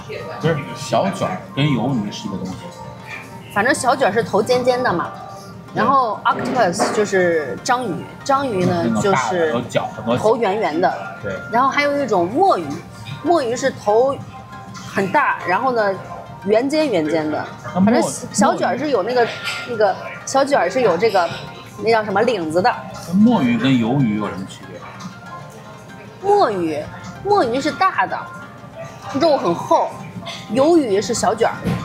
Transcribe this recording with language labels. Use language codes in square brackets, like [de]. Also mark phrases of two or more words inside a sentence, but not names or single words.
[zh] 不是，小卷跟魷魚是一個東西。反正小卷是頭尖尖的嘛，然後 octopus 就是章魚，章魚呢就是頭圓圓的。对。然後還有一種墨魚，墨魚是頭很大，然後呢圓尖的。反正小卷是有那個小卷是有這個那叫什麼領子的。墨魚跟魷魚有什麼區別？墨魚是大的，肉很厚，魷魚是小卷。